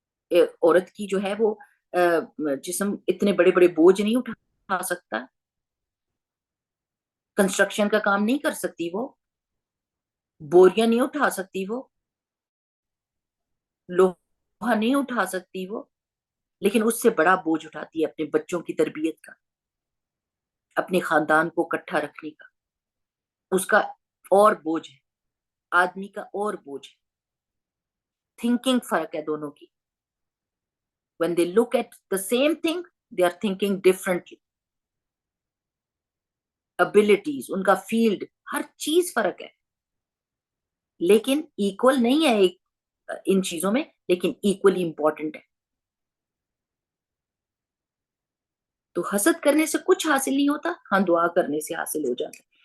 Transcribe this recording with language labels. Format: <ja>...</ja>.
<ur>عورت کی جو ہے وہ جسم اتنے بڑے بڑے بوجھ نہیں اٹھا سکتا، کنسٹرکشن کا کام نہیں کر سکتی، وہ بوریاں نہیں اٹھا سکتی، وہ لوہا نہیں اٹھا سکتی وہ، لیکن اس سے بڑا بوجھ اٹھاتی ہے اپنے بچوں کی تربیت کا، اپنے خاندان کو اکٹھا رکھنے کا. اس کا اور بوجھ ہے، آدمی کا اور بوجھ ہے. تھنکنگ فرق ہے دونوں کی.</ur> <en>when they look at the same thing they are thinking differently.</en> <ur>abilities ان کا فیلڈ ہر چیز فرق ہے، لیکن ایکول نہیں ہے ایک ان چیزوں میں، لیکن ایکولی امپورٹنٹ ہے. تو حسد کرنے سے کچھ حاصل نہیں ہوتا، ہاں دعا کرنے سے حاصل ہو جاتا ہے.</ur>